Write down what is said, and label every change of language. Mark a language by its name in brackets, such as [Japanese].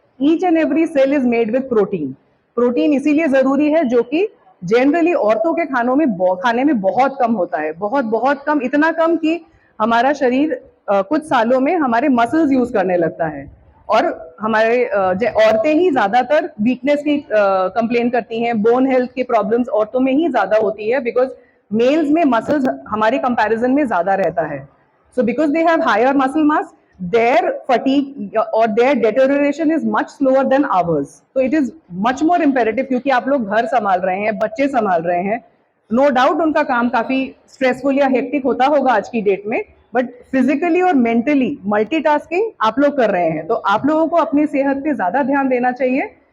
[English] Each and every cell is made with protein. [Hindi] Protein इसीलिए जरूरी है, जो कि जनरली औरतों के खाने में बहुत कम होता है, बहुत बहुत कम, इतना कम कि हमारा शरीर कुछ सालों में हमारे मसल्स यूज करने लगता है। और हमारे औरतें ही ज्यादातर वीकनेस की कंप्लेन करती हैं, बोन हेल्थ की प्रॉब्लम्स औरतों में ही ज्यादा होती है, बिकॉज मेल्स में मसल्स हमारे कंपैरिजन में ज्यादा रहता है। [English] So because they have higher muscle mass, their fatigue or their deterioration is much slower than ours. So it is much more imperative, [Hindi] क्योंकि आप लोग घर संभाल रहे हैं, बच्चे संभाल रहे हैं, [English] no doubt [Hindi] उनका काम काफी स्ट्रेसफुल या हेक्टिक होता होगा आज की डेट में, बट फिजिकली और मेंटली मल्टीटास्किंग आप लोग कर रहे हैं। तो आप लोगों को अपनी सेहत पे ज्यादा ध्यान देना चाहिए।